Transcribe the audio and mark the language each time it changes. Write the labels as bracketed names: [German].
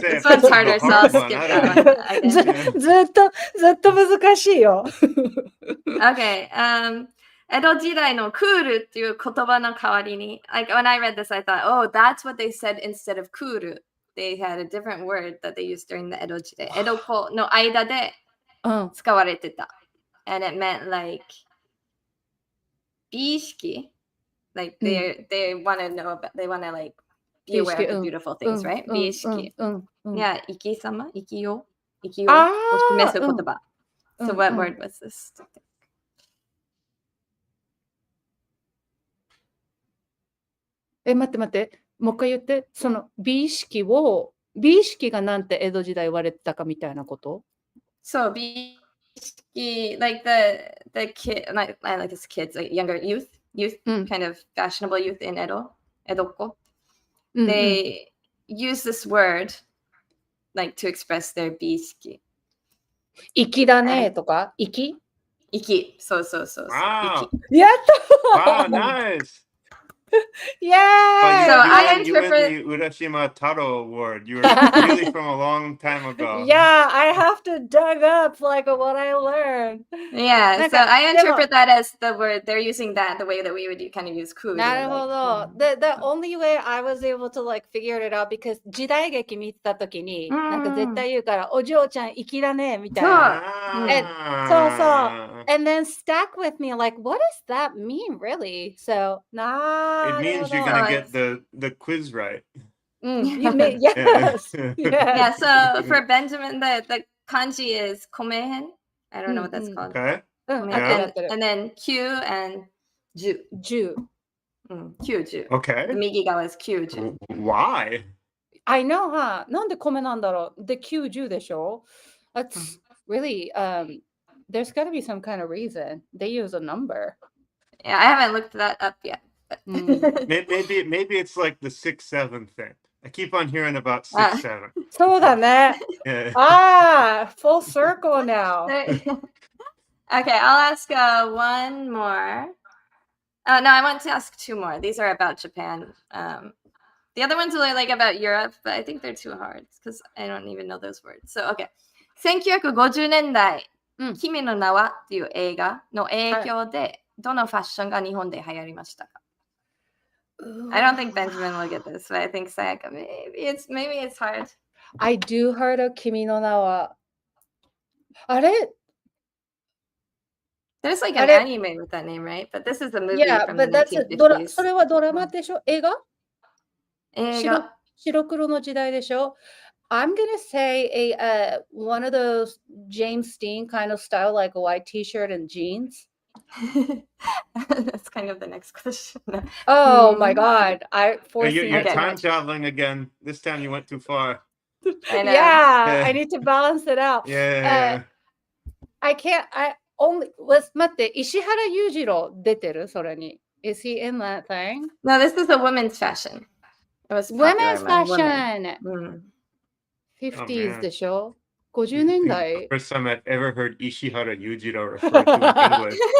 [English] This one's harder, so I'll skip that one. Okay. [Japanese] ずっと難しいよ。 [English] Okay. [Japanese] 江戸時代のクールっていう言葉の代わりに、 [English] like when I read this, I thought, oh, that's what they said instead of クール. They had a different word that they used during the 江戸時代。 [Japanese] 江戸っ子の間で使われてた。 [English] And it meant like 美意識. Like they want to know about, they want to like be aware of the beautiful things, right? [Japanese] 美意識。 Yeah, 生き様、生きようを示す言葉。 [English] So what word was this? [Japanese] 待って。もう一回言って。その美意識がなんて江戸時代言われてたかみたいなこと？ [English] So 美意識 like the kid, I like this kids, like younger youth, kind of fashionable youth in Edo, Edoko. They use this word like to express their 美意識。 [Japanese] 粋だねとか？粋？そう。 [English] Wow. [Japanese] やった！ [English] Wow, nice. Yay! So I you went interpret- the Urashima Taro word. You were really from a long time ago. Yeah, I have to dug up like what I learned. Yeah, so I interpret that as the word, they're using that the way that we would kind of use クール。 [Japanese] なるほど。 [English] The only way I was able to like figure it out because [Japanese] 時代劇見てた時になんか絶対言うからお嬢ちゃん粋だねみたいな。 [English] And then stuck with me like what does that mean really? So It means you're gonna get the quiz right. Yes. Yeah, so for Benjamin, the kanji is komehen. I don't know what that's called. Okay. And then Q and Ju. Q. Okay. The Migigawa is Q. Why? I know, huh? [Japanese] なんで米なんだろう？で90でしょ？ [English] That's really there's got to be some kind of reason. They use a number. Yeah, I haven't looked that up yet. Maybe it's like the 6-7 thing. I keep on hearing about 6-7. [Japanese] そうだね。 [English] Yeah. Full circle now. Okay, I'll ask one more. No, I want to ask two more. These are about Japan. The other ones are like about Europe, but I think they're too hard because I don't even know those words. So, okay. [Japanese] 1950年代、君の名はっていう映画の影響で、どのファッションが日本で流行りましたか？ [English] I don't think Benjamin will get this, but I think Sayaka, maybe it's hard. I do heard of 君の名は。 [Japanese] あれ [English] There's like an anime with that name, right? But this is a movie Yeah, from but the that's 1950s. [Japanese] それはドラマでしょ？映画？映画。白黒の時代でしょ？ [English] I'm gonna say one of those James Dean kind of style, like a white T-shirt and jeans. That's kind of the next question. Oh my God! You're time traveling again. This time you went too far. I know. Yeah, I need to balance it out. Yeah. I can't. [Japanese] 待って、石原裕次郎出てる？それに。 [English] Is he in that thing? No, this is a women's fashion. It was popular Women's among fashion. women. [Japanese] 50s でしょ？50年代 [English] First time I've ever heard Ishihara Yujiro referred to in English.